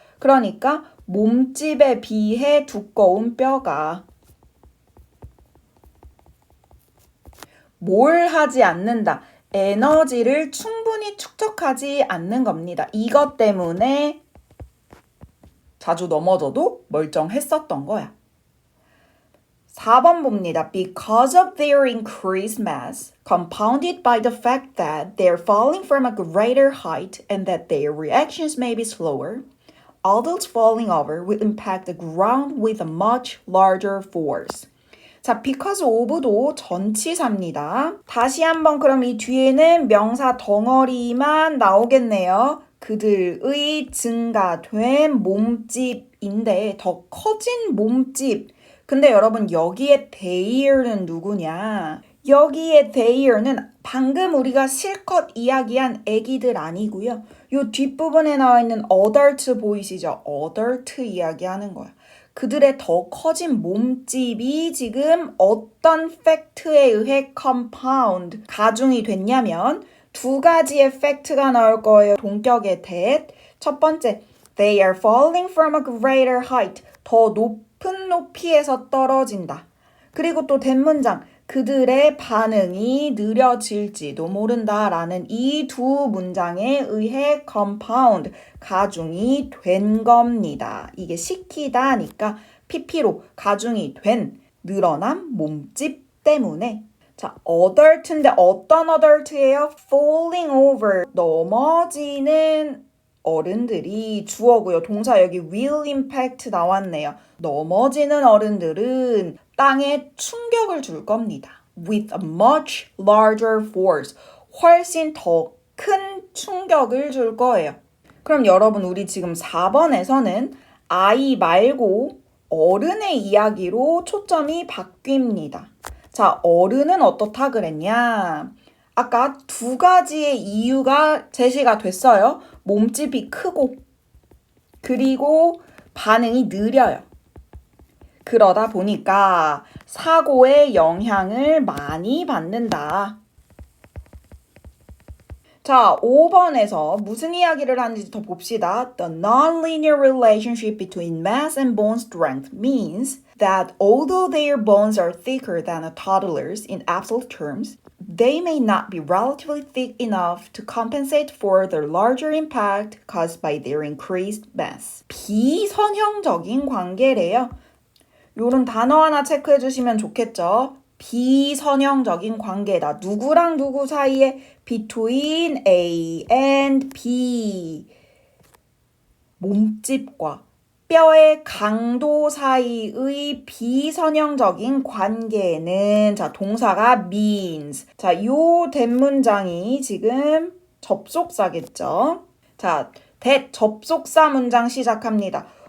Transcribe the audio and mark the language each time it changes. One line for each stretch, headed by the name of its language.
Korean: 그러니까 몸집에 비해 두꺼운 뼈가 뭘 하지 않는다. 에너지를 충분히 축적하지 않는 겁니다. 이것 때문에 자주 넘어져도 멀쩡했었던 거야. 4번 봅니다.
English: Because of their increased mass, compounded by the fact that they're falling from a greater height and that their reactions may be slower, adults falling over will impact the ground with a much larger force.
Korean: 자, because of도 전치사입니다. 다시 한번 그럼 이 뒤에는 명사 덩어리만 나오겠네요. 그들의 증가된 몸집인데 더 커진 몸집. 근데 여러분 여기에 they는 누구냐? 여기에 they는 방금 우리가 실컷 이야기한 애기들 아니고요. 요 뒷부분에 나와 있는 adult 보이시죠? adult 이야기하는 거야. 그들의 더 커진 몸집이 지금 어떤 팩트에 의해 compound, 가중이 됐냐면 두 가지의 팩트가 나올 거예요. 동격의 that. 첫 번째,
English: they are falling from a greater height.
Korean: 더 높은 높이에서 떨어진다. 그리고 또 대문장, 그들의 반응이 느려질지도 모른다라는 이 두 문장에 의해 compound, 가중이 된 겁니다. 이게 시키다니까 PP로 가중이 된 늘어난 몸집 때문에. 자, adult인데 어떤 adult예요?
English: falling over,
Korean: 넘어지는 어른들이 주어고요. 동사 여기
English: will impact
Korean: 나왔네요. 넘어지는 어른들은 땅에 충격을 줄 겁니다.
English: with a much larger force.
Korean: 훨씬 더 큰 충격을 줄 거예요. 그럼 여러분 우리 지금 4번에서는 아이 말고 어른의 이야기로 초점이 바뀝니다. 자, 어른은 어떻다 그랬냐? 아까 두 가지의 이유가 제시가 됐어요. 몸집이 크고 그리고 반응이 느려요. 그러다 보니까 사고의 영향을 많이 받는다. 자, 5번에서 무슨 이야기를 하는지 더 봅시다.
English: The nonlinear relationship between mass and bone strength means that although their bones are thicker than a toddler's in absolute terms, they may not be relatively thick enough to compensate for the larger impact caused by their increased mass.
Korean: 비선형적인 관계래요. 요런 단어 하나 체크해 주시면 좋겠죠. 비선형적인 관계다. 누구랑 누구 사이에
English: between A and B.
Korean: 몸집과 뼈의 강도 사이의 비선형적인 관계는 자, 동사가 means. 자, 요 대문장이 지금 접속사겠죠. 자, 접속사 문장 시작합니다.